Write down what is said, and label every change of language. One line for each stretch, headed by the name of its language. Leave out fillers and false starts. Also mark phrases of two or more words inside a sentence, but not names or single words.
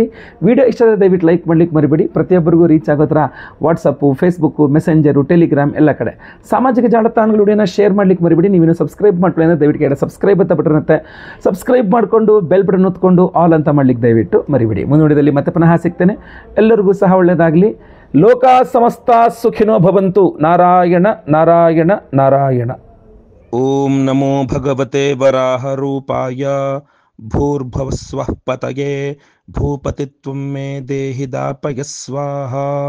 Kannada: ವಿಡಿಯೋ ಇಷ್ಟ ಆದರೆ ದಯವಿಟ್ಟು ಲೈಕ್ ಮಾಡಲಿಕ್ಕೆ ಮರಿಬೇಡಿ. ಪ್ರತಿಯೊಬ್ಬರಿಗೂ ರೀಚ್ ಆಗೋ ಥರ ವಾಟ್ಸಪ್ಪು, ಫೇಸ್ಬುಕ್ಕು, ಮೆಸೆಂಜರು, ಟೆಲಿಗ್ರಾಮ್ ಎಲ್ಲ ಕಡೆ ಸಾಮಾಜಿಕ ಜಾಲತಾಣಗಳು ವಿಡಿಯೋನ ಶೇರ್ ಮಾಡಲಿಕ್ಕೆ ಮರಿಬೇಡಿ. ನೀವೇನು ಸಬ್ಸ್ಕ್ರೈಬ್ ಮಾಡ್ಕೊಳ್ಳಿ ಅಂದರೆ ದಯವಿಟ್ಟು ಸಬ್ಸ್ಕ್ರೈಬ್ ಅಂತ ಬಟನ್ ಇರುತ್ತೆ, ಸಬ್ಸ್ಕ್ರೈಬ್ ಮಾಡಿಕೊಂಡು ಬೆಲ್ ಬಟನ್ ಒತ್ಕೊಂಡು ಆಲ್ ಅಂತ ಮಾಡಲಿಕ್ಕೆ ದಯವಿಟ್ಟು ಮರಿಬೇಡಿ. ಮುಂದುವರಿದಲ್ಲಿ ಮತ್ತೆ ಪುನಃ ಸಿಗ್ತೇನೆ. ಎಲ್ಲರಿಗೂ ಸಹ ಒಳ್ಳೆಯದಾಗಲಿ.
Sanskrit: ಲೋಕ ಸಮಸ್ತ ಸುಖಿನೋ ಭವಂತು. ನಾರಾಯಣ ನಾರಾಯಣ ನಾರಾಯಣ. ಓಂ ನಮೋ ಭಗವತೆ ವರಾಹ ರೂಪಾಯ. ಭೂರ್ಭುವಸ್ವಃ ಪತಯೇ ಭೂಪತಿತ್ವಂ ಮೇ ದೇಹಿ ದಾಪಯ ಸ್ವಾಹಾ.